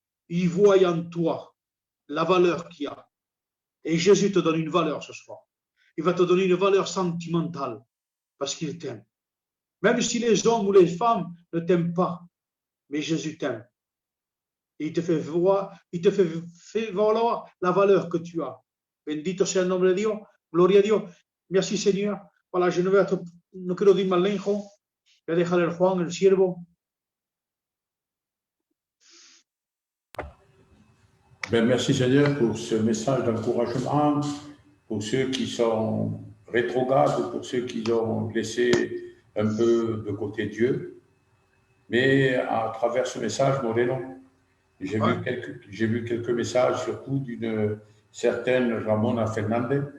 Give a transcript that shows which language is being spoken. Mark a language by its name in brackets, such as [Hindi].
[French] Il voit en toi la valeur qu'il y a. Et Jésus te donne une valeur ce soir. Il va te donner une valeur sentimentale parce qu'il t'aime. Même si les hommes ou les femmes ne t'aiment pas, mais Jésus t'aime. Et il te fait voir, valoir la valeur que tu as. [Spanish] Bendito sea el nombre de Dios. Gloria a Dios. [French] Merci Seigneur. Voilà, je [Spanish] no quiero ir más lejos. Voy a dejar el Juan, el siervo. [French] Ben, merci Seigneur pour ce message d'encouragement, pour ceux qui sont rétrogrades, pour ceux qui ont laissé un peu de côté Dieu. Mais à travers ce message, Moreno, j'ai vu quelques messages, surtout d'une certaine Ramona Fernandez.